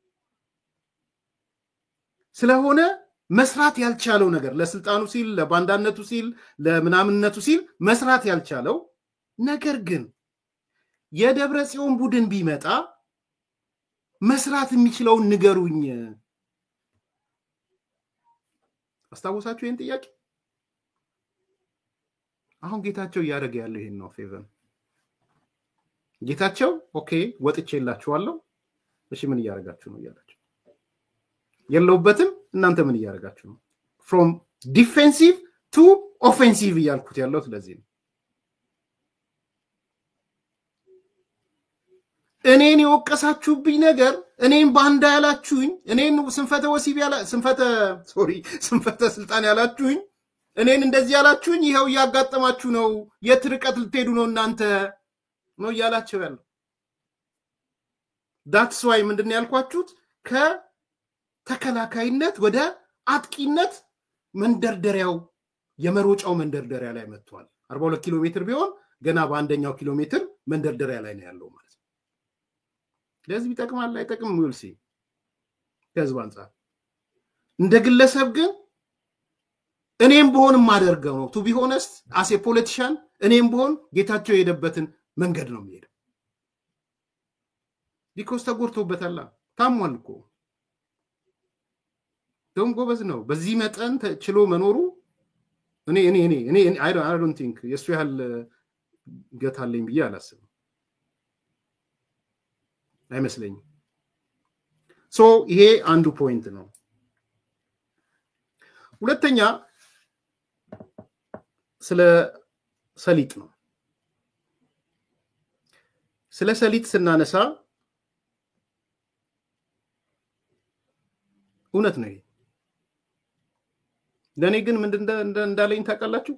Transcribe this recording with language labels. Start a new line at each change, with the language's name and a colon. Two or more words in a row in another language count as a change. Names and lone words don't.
Amharic: ስለሆነ መስራት ያልቻለው ነገር ለስልጣኑ ሲል፣ ለባንዳነቱ ሲል፣ ለምናምነቱ ሲል መስራት ያልቻለው ነገር ግን የደብረጽዮን ቡድን ቢመጣ መስራት የሚችለውን ንገሩኝ። አስታውሳችሁ ይሄን ጥያቄ? አሁን ጌታቸው እያደረገ ያለው ይሄን ነው። ፌቨን ጌታቸው ኦኬ ወጥቼላችኋለሁ፣ እሺ ምን እያደረጋችሁ ነው እያላችሁ የለውበትም። እናንተ ምን እያደረጋችሁ ነው?
English: from defensive to offensive
Amharic: እያልኩት ያለው ስለዚህ ነው። እኔን የወቀሳችሁብኝ ነገር፣ እኔን ባንዳ ያላችሁኝ፣ እኔን ስንፈተ ወሲብ ስንፈተ ስልጣን ያላችሁኝ፣ እኔን እንደዚህ ያላችሁኝ ይሄው ያጋጠማችሁ ነው። የት ርቀት ልትሄዱ ነው እናንተ ነው እያላችሁ ያለው።
English: that's why
Amharic: ምንድነው ያልኳችሁት? ከተከላካይነት ወደ አጥቂነት መንደርደሪያው የመሮጫው መንደርደሪያ ላይ መጥቷል። 42 ኪሎ ሜትር ቢሆን ገና በአንደኛው ኪሎ ሜትር መንደርደሪያ ላይ ነው ያለው ማለት ነው። ለዚህ ይጠቅማል አይጠቅምም ውልሲ ከህዝብ አንፃር። እንደ ግለሰብ ግን እኔም በሆን ማደርገው ነው
English: to be honest as a politician
Amharic: እኔም በሆን ጌታቸው የሄደበትን መንገድ ነው የሚሄደው። ቢኮስ ተጎርቶበታል፣ ታሟል እኮ ደም ጎበዝ ነው። በዚህ መጠን ችሎ መኖሩ እኔ
English: I don't think
Amharic: የሱ ያህል ገታለኝ ብዬ አላስብም፣ አይመስለኝም። ሶ ይሄ አንዱ ፖይንት ነው። ሁለተኛ ስለ ሰሊጥ ነው። ስለ ሰሊጥ ስናነሳ እውነት ነው። ለኔ ግን ምንድን እንዳለኝ ታውቃላችሁ?